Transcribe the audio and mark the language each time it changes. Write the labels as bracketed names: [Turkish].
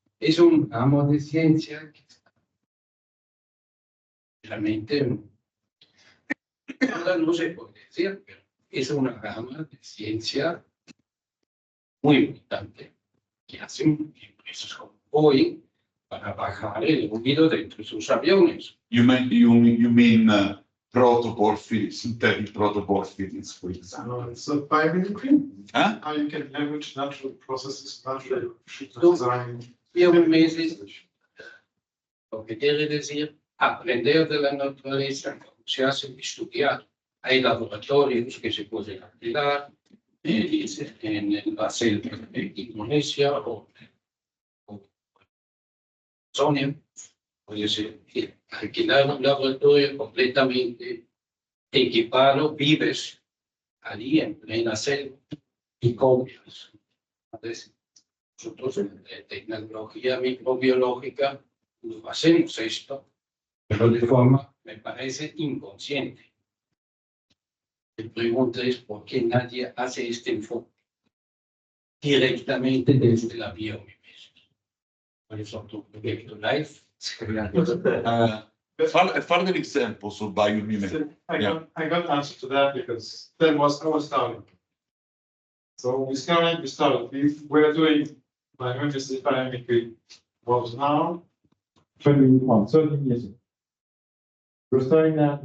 [Spanish] Es un ramo de ciencia que realmente no se puede decir, pero es una rama de ciencia muy importante que hacen empresas como Boeing para bajar el ruido dentro de sus aviones. [English] You mean protocol feeds, synthetic protocol feeds, for example. No, it's a biomimicry. Huh? How you can leverage natural processes, natural design. [Spanish] Biomimesis, lo que quiere decir aprender de la naturaleza, como se hace estudiar. Hay laboratorios que se pueden alquilar en la selva de Indonesia o Sonia. Puede ser alquilar un laboratorio completamente equipado, vives allí en plena selva y copias. Entonces, nosotros en tecnología microbiológica no hacemos esto, pero de forma, me parece, inconsciente. La pregunta es por qué nadie hace este enfoque directamente desde la biomimesis. Por eso tu proyecto LIFE. [English] Further examples of biomimicry. I got an answer to that because that was our starting. So we started. We were doing biomimicry biomimicry was now 13 years ago. We're starting that.